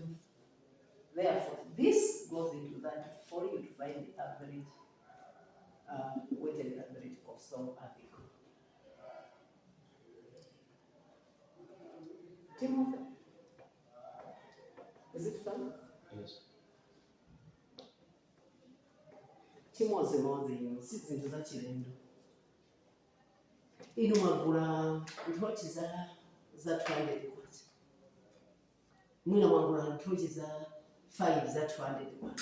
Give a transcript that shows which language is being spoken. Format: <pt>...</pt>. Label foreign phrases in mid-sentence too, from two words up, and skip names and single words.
<en>Therefore, this goes into that for you to find the average weighted average cost of a vehicle. Timothy, is it fun? Yes.</en> <ny>Chimozi si zintu za chilendo. Inu magula ntochi za 200 kwacha. Mwina magula ntochi za 5 za 200 kwacha.</ny>